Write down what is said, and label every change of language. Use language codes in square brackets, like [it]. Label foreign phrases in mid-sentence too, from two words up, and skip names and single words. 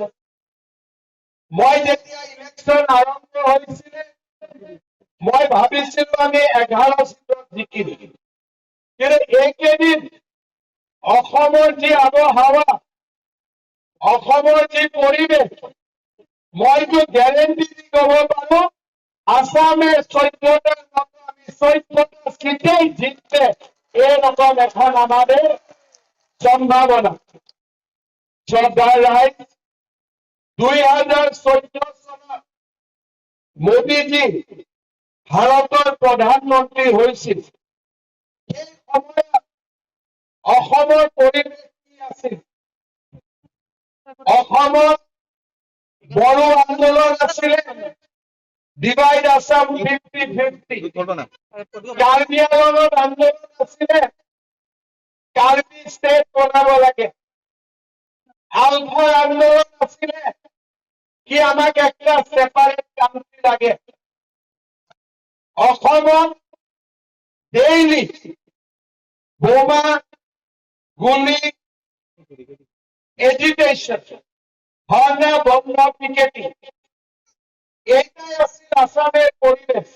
[as] মই যেতিয়া ইলেকশ্যন আৰম্ভ হৈছিল মই ভাবিছিলো আমি 11 সিটত জিকিম, কিন্তু এইকেইদিন অসমৰ যি আবহাৱা, অসমৰ যি পৰিৱেশ, মইতো গ্যারেন্টি দি কব পারো [bn] আসামে 14টা আমি 14টা সিটেই জিততে এরকম এখন আমাদের সম্ভাবনা। শ্রদ্ধা রায় 2014 সনত মোদীজি ভারতের প্রধানমন্ত্রী হয়েছিল। [as] এই সময়ত অসমৰ পৰিৱেশ কি আছিল? অসমত বড়ো আন্দোলন আছিলে, [en] divide Assam [as] 50-50, কাৰ্বি আংলঙত আন্দোলন আছিলে, কাৰ্বি ষ্টেট বনাব লাগে, আলফাৰ আন্দোলন আছিলে কি আমাক একটা [en] separate country [as] লাগে। অসমত ডেইলি বোমা, গুলি, এজিটেশন, ধর্ণা, বন্ধ, পিকেটিং, এটাই আছিল [bn] আসামের পরিবেশ।